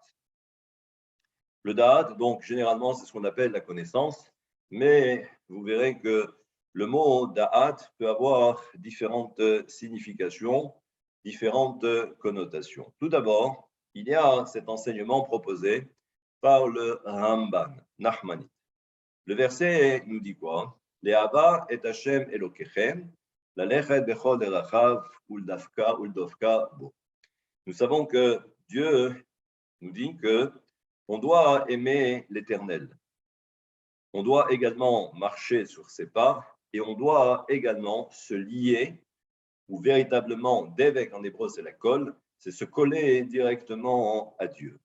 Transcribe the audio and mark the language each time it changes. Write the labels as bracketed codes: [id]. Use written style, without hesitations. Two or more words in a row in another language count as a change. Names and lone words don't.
[fr] Le da'at, donc, généralement, c'est ce qu'on appelle la connaissance, mais vous verrez que le mot da'at peut avoir différentes significations, différentes connotations. Tout d'abord, il y a cet enseignement proposé par le Ramban, Nachmanite. Le verset nous dit quoi? [he] לאהבה את ה' אלוקיכם ללכת בכל דרכיו ולדבקה בו. [fr] Nous savons que Dieu nous dit que on doit aimer l'Éternel. On doit également marcher sur ses pas et on doit également se lier, ou véritablement, d'évêque en hébreu, c'est la colle, c'est se coller directement à Dieu.